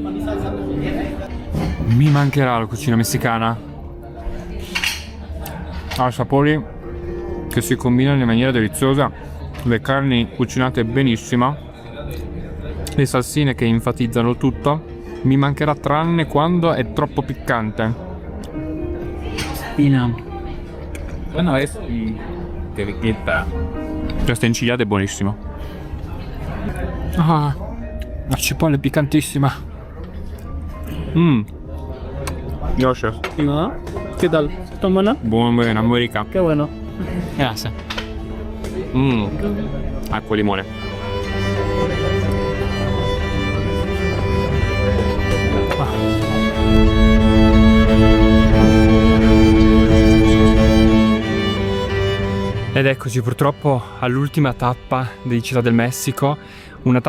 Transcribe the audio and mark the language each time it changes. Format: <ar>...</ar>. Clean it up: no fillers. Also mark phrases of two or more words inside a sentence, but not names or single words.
<it>Mi mancherà la cucina messicana. Ha sapori che si combinano in maniera deliziosa, le carni cucinate benissimo, le salsine che enfatizzano tutto. Mi mancherà tranne quando è troppo piccante.</it> <es>Bueno, es que riqueta.</es> <it>Questa enchilada è buonissima. Ah, la cipolla è piccantissima.</it> <es>Gracias. ¿No? ¿Qué tal? ¿Están buenas?</es> <it>Buona, America.</it> <es>Qué bueno. Gracias.</es> <it>Acqua e limone. Ed eccoci purtroppo all'ultima tappa di Città del Messico, una</it>